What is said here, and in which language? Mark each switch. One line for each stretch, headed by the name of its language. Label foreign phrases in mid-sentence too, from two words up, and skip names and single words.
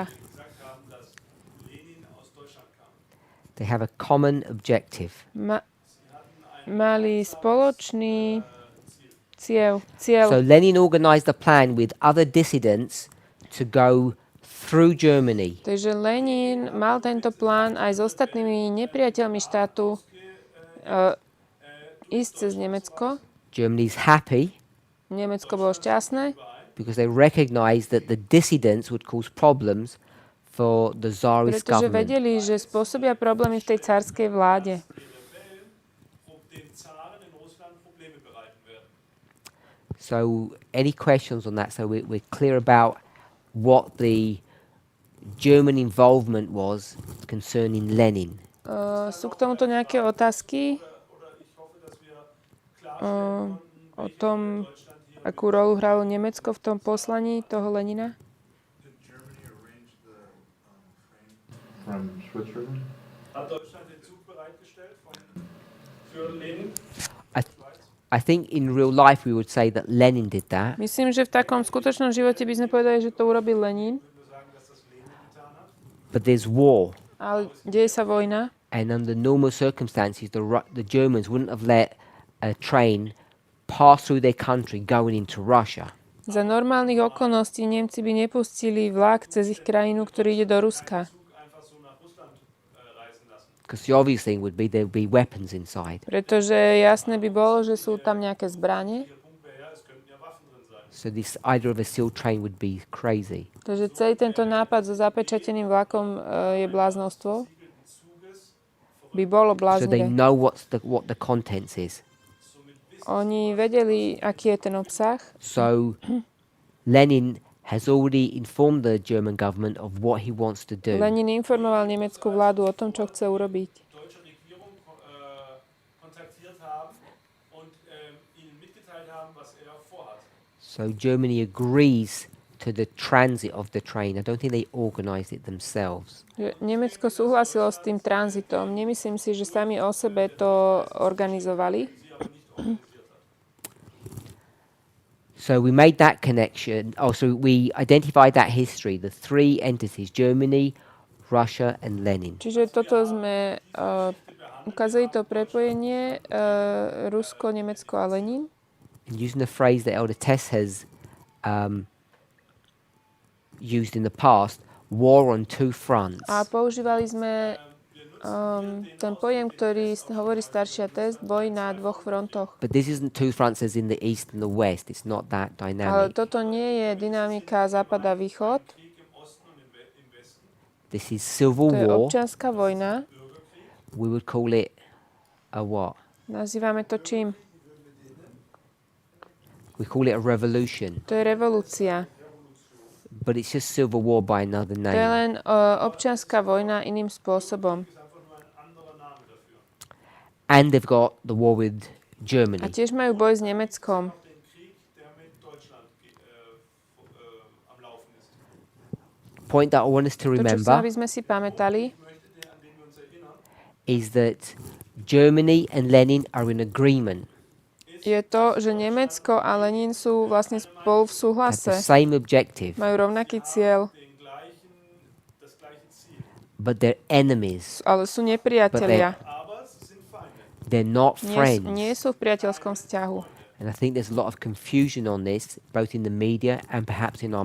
German: Gesagt haben, dass Lenin aus Deutschland kam.
English: They have a common objective.
Slovak: Mali spoločný cieľ.
English: So Lenin organized a plan with other dissidents to go through Germany.
Slovak: Takže Lenin mal tento plán aj s ostatnými nepriateľmi štátu ísť cez Nemecko.
English: Germany's happy
Slovak: Nemecko bolo šťastné,
English: because they recognized that the dissidents would cause problems for the Tsarist
Slovak: pretože
English: government.
Slovak: vedeli, že spôsobia problémy v tej cárskej vláde.
German: Den Zaren in Russland Probleme bereiten werden.
English: So any questions on that? So we're clear about what the German involvement was concerning Lenin.
Slovak: Sú k tomuto nejaké otázky o tom, akú rolu hralo Nemecko v tom poslaní toho Lenina?
English: Did Germany arrange the train from Switzerland?
German: Hat Deutschland den Zug bereitgestellt für Lenin?
English: I think in real life we would say that Lenin did that,
Slovak: Myslím, že v takom skutočnom živote by sme povedali, že to urobil Lenin,
English: but there's war,
Slovak: ale deje sa vojna
English: and under normal circumstances, the Germans wouldn't have let a train pass through their country going into Russia.
Slovak: Za normálnych okolností Nemci by nepustili vlak cez ich krajinu, ktorý ide do Ruska.
German: Einfach so nach Russland reisen lassen.
English: Because the obvious thing would be there would be weapons inside.
Slovak: Pretože jasné by bolo, že sú tam nejaké zbranie.
German: Der Punkt wäre ja, es könnten ja Waffen drin sein.
English: So this idea of a sealed train would be crazy.
Slovak: Takže celý tento nápad so zapečateným vlakom je bláznostvo. By bolo
English: So they
Slovak: bláznivé.
English: know what the contents is.
Slovak: Oni vedeli, aký je ten obsah.
English: So Lenin has already informed the German government of what he wants to do.
Slovak: Lenin informoval nemeckú vládu o tom, čo chce urobiť.
German: Deutsche Regierung kontaktiert haben und ihnen mitgeteilt haben, was er vorhat.
English: So Germany agrees to the transit of the train. I don't think they organized it themselves.
Slovak: Že Nemecko súhlasilo s tým tranzitom. Nemyslím si, že sami o sebe to organizovali.
English: So we made that connection. Oh, so we identified that history, the three entities, Germany, Russia and Lenin.
Slovak: Čiže toto sme ukázali to prepojenie Rusko, Nemecko a Lenin.
English: And using the phrase that Elder Tess has used in the past, war on two fronts.
Slovak: A používali sme ten pojem, ktorý hovorí staršia test, boj na dvoch frontoch.
English: But this isn't two fronts as in the east and the west. It's not that
Slovak: Ale
English: dynamic.
Slovak: toto nie je dynamika západ a východ.
English: This is civil
Slovak: To je
English: war.
Slovak: občianská vojna.
English: We would call it a what?
Slovak: Nazývame to čím?
English: We call it a revolution.
Slovak: To je revolúcia.
English: But it's just civil war by another
Slovak: To je
English: name.
Slovak: len občianská vojna iným spôsobom.
English: And they've got the war with
Slovak: A
English: Germany.
Slovak: tiež majú boj s Nemeckom.
German: Den Krieg, der mit Deutschland am Laufen ist.
English: point that I want us to
Slovak: To, čo chcem,
English: remember
Slovak: aby sme si pamätali,
English: is that Germany and Lenin are in agreement,
Slovak: je to, že Nemecko a Lenin sú vlastne spolu v
English: have
Slovak: súhlase.
English: the same objective,
Slovak: Majú rovnaký cieľ,
German: das gleiche Ziel.
English: but they're enemies.
Slovak: ale sú nepriatelia.
German: Aber sie sind Feinde.
English: They're not
Slovak: Nie
English: friends.
Slovak: sú v priateľskom vzťahu.
English: And I think there's a lot of confusion on this, both in the media and perhaps in our